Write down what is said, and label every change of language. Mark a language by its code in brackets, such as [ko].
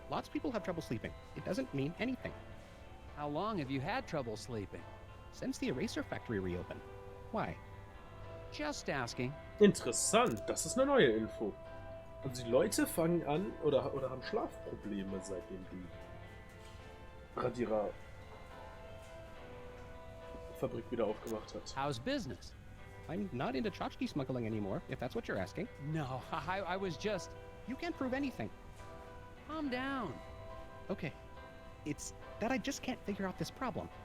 [en] Lots of people have trouble sleeping. It doesn't mean anything. How long have you had trouble sleeping? Since the eraser factory reopened. Why? Just asking. [de] Interessant, das ist eine neue Info. Also die Leute fangen an oder haben Schlafprobleme, seitdem die Radierer-Fabrik wieder aufgemacht hat. [en] How's business? I'm not into tchotchke smuggling anymore, if that's what you're asking. No, I was just... You can't prove anything. Calm down. Okay. It's that I just can't figure out this problem.